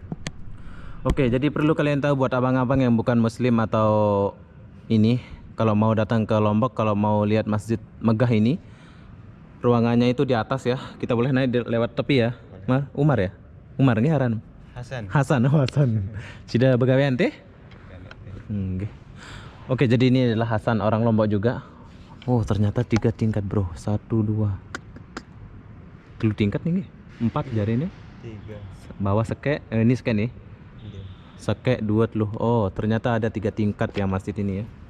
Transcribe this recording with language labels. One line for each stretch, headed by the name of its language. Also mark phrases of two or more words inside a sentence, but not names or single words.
Indonesian: Oke, jadi perlu kalian tahu buat abang-abang yang bukan Muslim atau ini, kalau mau datang ke Lombok, kalau mau lihat masjid megah ini, ruangannya itu di atas ya. Kita boleh naik lewat tepi ya.
Sasak: Mar, Umar ya? Umar nggih aran? Hasan. Hasan, oh Hasan. Sudah begawean teh? Nggih.
Indonesian: Oke, jadi ini adalah Hasan, orang Lombok juga. Oh, ternyata 3 tingkat, bro. 1 2 3 tingkat nih, 4 jari ini. 3. Bawah sekek, ini sekek nih. Iya.
Sasak: Sekek 2 teluh.
Indonesian: Oh, ternyata ada 3 tingkat ya masjid ini ya.